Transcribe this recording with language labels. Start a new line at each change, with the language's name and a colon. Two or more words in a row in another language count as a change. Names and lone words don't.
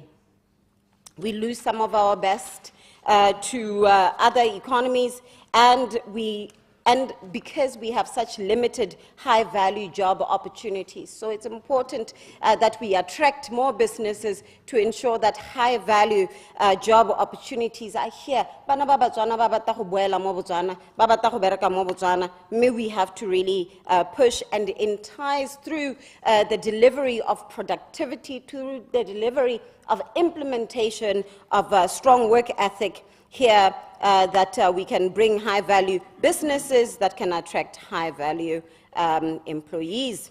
English: We lose some of our best to other economies, and we and because we have such limited high-value job opportunities. So it's important that we attract more businesses to ensure that high-value job opportunities are here.
Tswana: Bana ba Batswana ba batla go boela mo Botswana, ba batla go bereka mo Botswana.
English: May we have to really push and entice through the delivery of productivity, through the delivery of implementation of a strong work ethic here, that we can bring high-value businesses that can attract high-value employees.